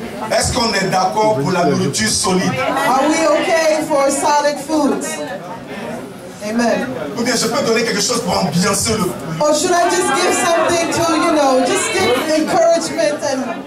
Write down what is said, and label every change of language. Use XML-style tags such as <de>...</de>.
<fr>Est-ce qu'on est d'accord pour la nourriture solide?</fr> <en>Are we okay for solid foods? Amen.</en> <fr>Ou bien je peux donner quelque chose pour ambiancer le...</fr> <en>Or should I just give something to, you know, just give encouragement and...</en>